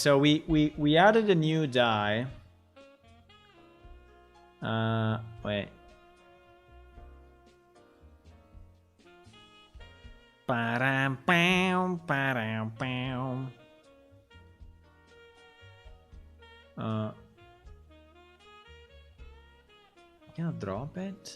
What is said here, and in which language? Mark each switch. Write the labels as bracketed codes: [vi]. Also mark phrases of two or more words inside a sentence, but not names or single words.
[en] So we added a new die. Wait. Ba-dam, bam, ba-dam, bam. Can I drop it?